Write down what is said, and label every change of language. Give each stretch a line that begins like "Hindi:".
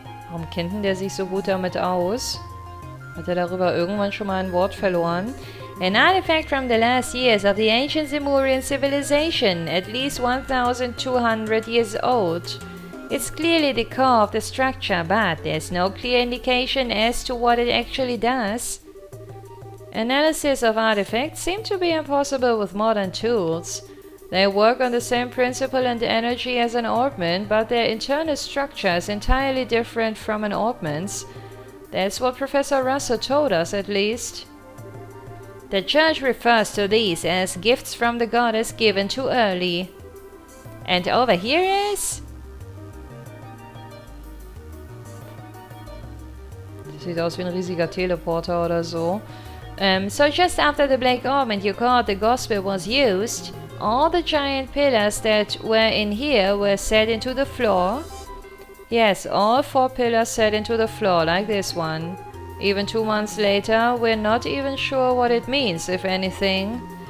German: Warum kennt denn der sich so gut damit aus? Hat er darüber irgendwann schon mal ein Wort verloren?
English: An artifact from the last years of the ancient Zemurian civilization, at least 1,200 years old. It's clearly the core of the structure, but there's no clear indication as to what it actually does. Analysis of artifacts seem to be impossible with modern tools. They work on the same principle and energy as an orbment, but their internal structure is entirely different from an orbment's. That's what Professor Russell told us, at least. The church refers to these as gifts from the goddess given too early. And over here is...
German: Das sieht aus wie ein riesiger Teleporter oder so.
English: So just after the black orbment you called the gospel was used, all the giant pillars that were in here were set into the floor. Yes, all 4 pillars set into the floor, like this one. Even 2 months later, we're not even sure what it means, if anything.